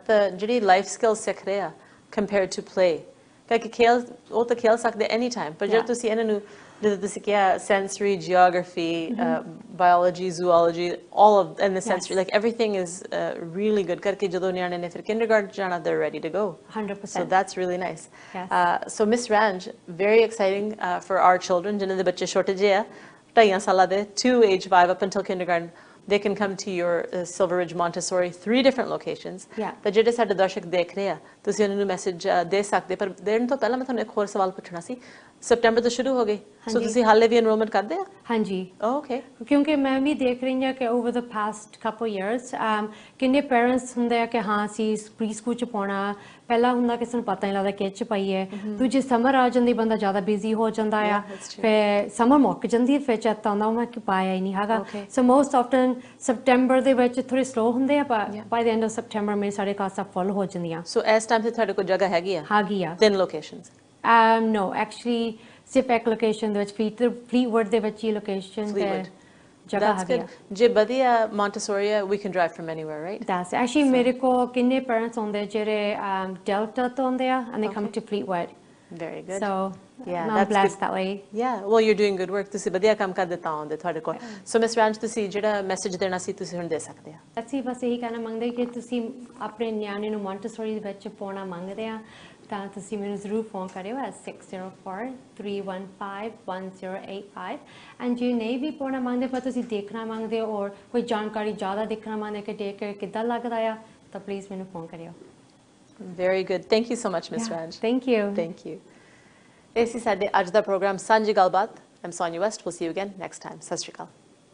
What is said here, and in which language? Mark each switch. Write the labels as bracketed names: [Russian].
[Punjabi] ਤਾਂ ਜਿਹੜੀ life skill ਸਿੱਖ ਰਹੇ ਆ ਕੰਪੇਅਰਡ ਟੂ ਪਲੇ, ਕਿਉਂਕਿ ਖੇਲ ਉਹ ਤਾਂ ਖੇਲ ਸਕਦੇ ਐਨੀ ਟਾਈਮ, ਪਰ ਜੇ ਤੁਸੀਂ ਇਹਨਾਂ ਨੂੰ ਜਿੱਦਾਂ ਤੁਸੀਂ ਕਿਹਾ [English] sensory, geography, biology, zoology, all of and the sensory, like everything is really good [Punjabi] ਕਰਕੇ ਜਦੋਂ ਨਿਆਣੇ ਨੇ ਫਿਰ kindergarten ਜਾਣਾ, [English] they're ready to go. 100%. So that's really nice. So Miss Ranj, very exciting for our children [Punjabi] ਜਿਨ੍ਹਾਂ ਦੇ ਬੱਚੇ ਛੋਟੇ ਜਿਹੇ ਆ, 2.5 ਸਾਲਾਂ ਦੇ, [English] to age 5 up until kindergarten. They can come to your Silver Ridge Montessori, 3 different locations. [Punjabi] ਤਾਂ ਜਿਹੜੇ ਸਾਡੇ ਦਰਸ਼ਕ ਦੇਖ ਰਹੇ ਆ, ਤੁਸੀਂ ਉਹਨਾਂ ਨੂੰ ਮੈਸੇਜ ਦੇ ਸਕਦੇ, ਪਰ ਦੇਣ ਤੋਂ ਪਹਿਲਾਂ ਮੈਂ ਤੁਹਾਨੂੰ ਇੱਕ ਹੋਰ ਸਵਾਲ ਪੁੱਛਣਾ ਸੀ। ਸਪਟੈਂਬਰ ਤੋਂ ਸ਼ੁਰੂ ਹੋ ਗਈ, ਸੋ ਤੁਸੀਂ ਹਾਲੇ ਵੀ ਐਨਰੋਲਮੈਂਟ ਕਰਦੇ ਆ? ਹਾਂਜੀ। ਓਕੇ। ਕਿਉਂਕਿ ਮੈਂ ਵੀ ਦੇਖ ਰਹੀ ਹਾਂ ਕਿ ਓਵਰ ਦ ਪਾਸਟ ਕਪਲ ਇਅਰਸ ਕਿੰਨੇ ਪੇਰੈਂਟਸ ਹੁੰਦੇ ਆ ਕਿ ਹਾਂ ਅਸੀਂ ਪ੍ਰੀ ਸਕੂਲ ਚ ਪਾਉਣਾ, ਪਹਿਲਾਂ ਹੁੰਦਾ ਕਿਸੇ ਨੂੰ ਪਤਾ ਨਹੀਂ ਲੱਗਦਾ ਕਿ ਚ ਪਾਈਏ, ਦੂਜੇ ਸਮਰ ਆ ਜਾਂਦੀ, ਬੰਦਾ ਜ਼ਿਆਦਾ ਬਿਜ਼ੀ ਹੋ ਜਾਂਦਾ ਆ, ਫਿਰ ਸਮਰ ਮੁੱਕ ਜਾਂਦੀ, ਫਿਰ ਚੇਤਾ ਆਉਂਦਾ ਮੈਂ ਕਿ ਪਾਇਆ ਹੀ ਨਹੀਂ ਹੈਗਾ। ਸੋ ਮੋਸਟ ਆਫਟਨ ਸਪਟੈਂਬਰ ਦੇ ਵਿੱਚ ਥੋੜੇ ਸਲੋ ਹੁੰਦੇ ਆ, ਪਰ ਬਾਈ ਦ ਐਂਡ ਆਫ ਸਪਟੈਂਬਰ ਮੇਰੇ ਸਾਰੇ ਕਲਾਸਾਂ ਫੁੱਲ ਹੋ ਜਾਂਦੀਆਂ। ਸੋ ਇਸ ਟਾਈਮ ਤੇ ਤੁਹਾਡੇ ਕੋਲ ਜਗ੍ਹਾ ਹੈਗੀ ਆ? ਹੈਗੀ ਆ। 3 ਲੋਕੇਸ਼ਨਸ? [English] No, actually [Punjabi] ਸਿਰਫ ਇੱਕ ਲੋਕੇਸ਼ਨ ਦੇ ਵਿੱਚ ਫਲੀਟਵੁੱਡ ਦੇ ਵਿੱਚ ਹੀ ਲੋਕੇਸ਼ਨ ਤੇ ਜਗ੍ਹਾ ਹੈਗੀ ਆ। ਜੇ ਵਧੀਆ Montessori ਆ, [English] we can drive from anywhere, right? That's actually [Punjabi] ਮੇਰੇ ਕੋਲ ਕਿੰਨੇ ਪੇਰੈਂਟਸ ਆਉਂਦੇ ਜਿਹੜੇ Delta ਤੋਂ ਆਉਂਦੇ ਆ, [English] and they come to Fleetwood. Very good. So I'm blessed that way. Yeah, well you're doing good work. [Punjabi] ਤੁਸੀਂ ਵਧੀਆ ਕੰਮ ਕਰਦੇ ਤਾਂ ਆਉਂਦੇ ਤੁਹਾਡੇ ਕੋਲ। [English] So Miss Ranj, [Punjabi] ਤੁਸੀਂ ਜਿਹੜਾ ਮੈਸੇਜ ਦੇਣਾ ਸੀ ਤੁਸੀਂ ਹੁਣ ਦੇ ਸਕਦੇ ਆ। ਅਸੀਂ ਬਸ ਇਹੀ ਕਹਿਣਾ ਮੰਗਦੇ ਕਿ ਤੁਸੀਂ ਆਪਣੇ ਨਿਆਣੇ ਨੂੰ Montessori ਦੇ ਵਿੱਚ ਪਾਉਣਾ ਮੰਗਦੇ ਆ ਤਾਂ ਤੁਸੀਂ ਮੈਨੂੰ ਜ਼ਰੂਰ ਫੋਨ ਕਰਿਓ at 604-315-1085, ਐਂਡ ਜੇ ਨਹੀਂ ਵੀ ਪਾਉਣਾ ਮੰਗਦੇ ਪਰ ਤੁਸੀਂ ਦੇਖਣਾ ਮੰਗਦੇ ਹੋ ਔਰ ਕੋਈ ਜਾਣਕਾਰੀ ਜ਼ਿਆਦਾ ਦੇਖਣਾ ਮੰਗਦੇ ਕਿ ਦੇਖ ਕੇ ਕਿੱਦਾਂ ਲੱਗਦਾ ਆ ਤਾਂ ਪਲੀਜ਼ ਮੈਨੂੰ ਫੋਨ ਕਰਿਓ। [English] Very good. Thank you so much, Miss Ranj. Thank you. Thank you. This is [Punjabi] ਸਾਡੇ ਅੱਜ ਦਾ ਪ੍ਰੋਗਰਾਮ ਸਾਂਝੀ ਗੱਲਬਾਤ। [English] I'm Sonia West. We'll see you again next time. [Punjabi] ਸਤਿ ਸ਼੍ਰੀ ਅਕਾਲ।